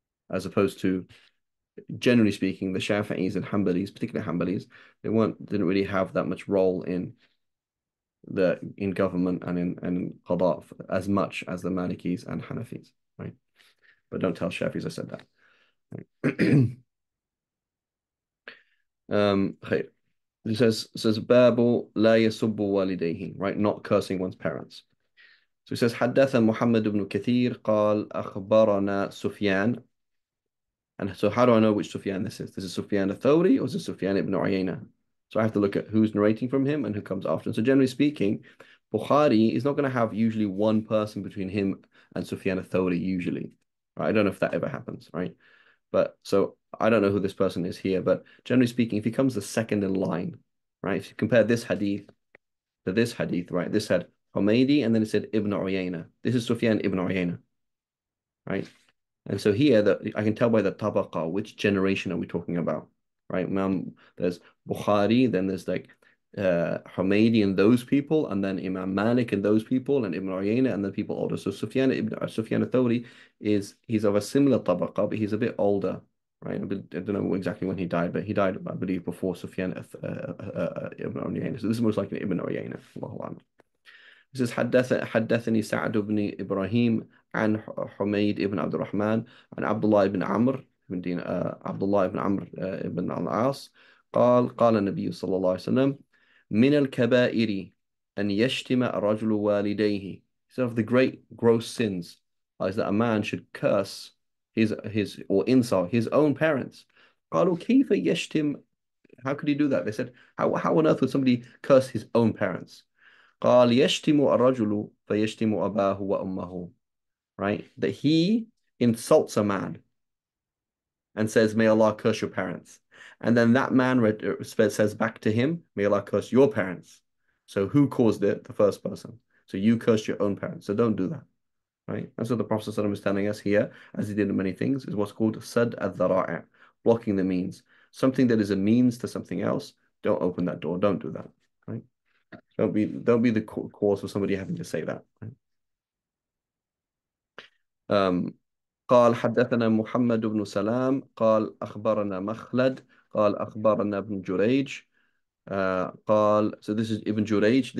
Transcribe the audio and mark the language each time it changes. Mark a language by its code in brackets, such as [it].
[en] As opposed to, generally speaking, the Shafi'is and Hanbalis, particularly Hanbalis, didn't really have that much role in government and in qada as much as the Malikis and Hanafis, right? But don't tell Shafis I said that. Right? Okay. It says Babu la yasubbu walidayhi, right? Not cursing one's parents. [ar] So it says حدث محمد بن كثير قال أخبرنا سفيان. [en] And so how do I know which Sufyan this is? This is Sufyan al-Thawri or is this Sufyan ibn Uyayna? So I have to look at who's narrating from him and who comes after. And so generally speaking, Bukhari is not going to have usually one person between him and Sufyan al-Thawri usually. Right? I don't know if that ever happens, right? But so I don't know who this person is here, but generally speaking, if he comes the second in line, right? If you compare this hadith to this hadith, right? This had Humaydi and then it said Ibn Uyayna. This is Sufyan ibn Uyayna, right? And so here that I can tell by the tabaqa, which generation are we talking about, right? There's Bukhari, then there's like Humaydi and those people, and then Imam Malik and those people, and Ibn Uyayna and then people older. So Sufyan al-Thawri he's of a similar tabaqa, but he's a bit older, right? I don't know exactly when he died, but he died, I believe, before Sufyan Ibn Uyayna. So this is most likely Ibn Uyayna. Allahu A'lam. [ar] It says حدثني سعد بن إبراهيم عن حميد بن عبد الرحمن عن عبد الله بن عمرو بن دين عبد الله بن عمرو بن العاص قال النبي صلى الله عليه وسلم من الكبائر أن يشتم الرجل والديه. [en] So of the great gross sins is that a man should curse his or insult his own parents. [ar] قالوا كيف يشتم? [en] How could he do that? They said, how on earth would somebody curse his own parents? [ar] قال يشتم الرجل فيشتم أباه وأمه, right? [en] That he insults a man and says, may Allah curse your parents. And then that man says back to him, may Allah curse your parents. So who caused it? The first person. So you cursed your own parents. So don't do that, right? That's what the Prophet ﷺ is telling us here, as he did in many things, is what's called sad al-dhara'i, blocking the means. Something that is a means to something else, don't open that door. Don't do that, right? Don't be the cause for somebody having to say that. [ar] Um, قال حدثنا محمد بن سلام قال أخبرنا مخلد قال أخبرنا ابن جريج قال, [en] so this is Ibn Jurayj.